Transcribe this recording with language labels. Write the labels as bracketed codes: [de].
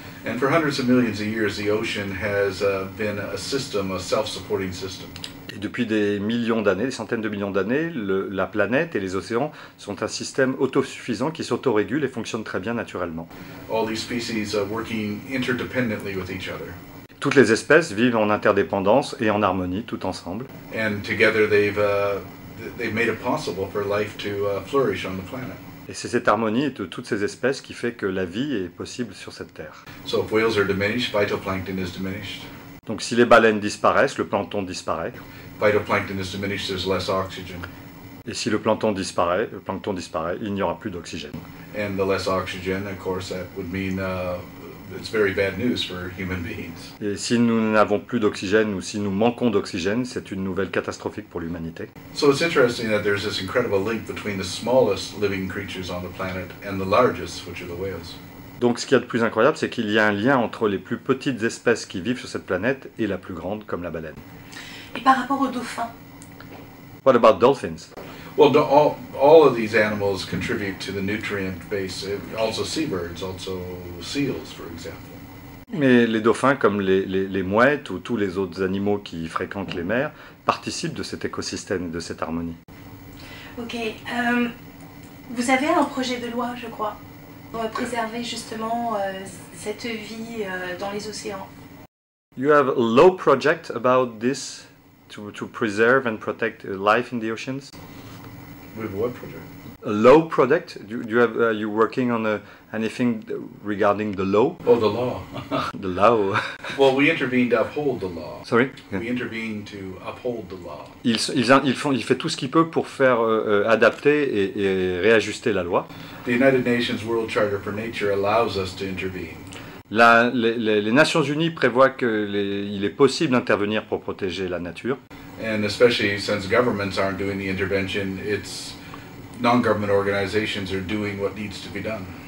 [en] And for hundreds of millions of years, the ocean has been a self-supporting system. [fr] Et depuis des millions d'années, des centaines de millions d'années, la planète et les océans sont un système autosuffisant qui s'autorégule et fonctionne très bien naturellement. [en] All these species working interdependently with each other. [fr] Toutes les espèces vivent en interdépendance et en harmonie, tout ensemble. [en] And together they've made it possible for life to flourish on the planet. [fr] Et c'est cette harmonie de toutes ces espèces qui fait que la vie est possible sur cette terre. [en] So if whales are diminished, phytoplankton is diminished. [fr] Donc si les baleines disparaissent, le plancton disparaît. [en] Phytoplankton is diminished, there's less oxygen. [fr] Et si le plancton disparaît, il n'y aura plus d'oxygène. [en] And the less oxygen, of course, that would mean it's very bad news for human beings. [fr] Et si nous n'avons plus d'oxygène ou si nous manquons d'oxygène, c'est une nouvelle catastrophique pour l'humanité. [en] So it's interesting that there's this incredible link between the smallest living creatures on the planet and the largest, which are the whales. [fr] Donc ce qu'il y a de plus incroyable, c'est qu'il y a un lien entre les plus petites espèces qui vivent sur cette planète et la plus grande, comme la baleine. Et par rapport aux dauphins? [en] What about dolphins? Well, all of these animals contribute to the nutrient base. Also seabirds, also seals, for example. [fr] Mais les dauphins, comme les mouettes ou tous les autres animaux qui fréquentent les mers, participent de cet écosystème, de cette harmonie. Ok. Vous avez un projet de loi, je crois, pour préserver justement cette vie dans les océans. [en] You have a law project about this to preserve and protect life in the oceans? We have what project? A law project? Are you working on anything regarding the law? Oh, the law. The law. Well, we intervened to uphold the law. Sorry? We intervened to uphold the law. [fr] Il fait tout ce qu'il peut pour faire adapter et réajuster la loi. [en] The United Nations World Charter for Nature allows us to intervene. [fr] Les Nations Unies prévoient qu'il est possible d'intervenir pour protéger la nature. [en] And especially since governments aren't doing the intervention, it's non-government organizations are doing what needs to be done.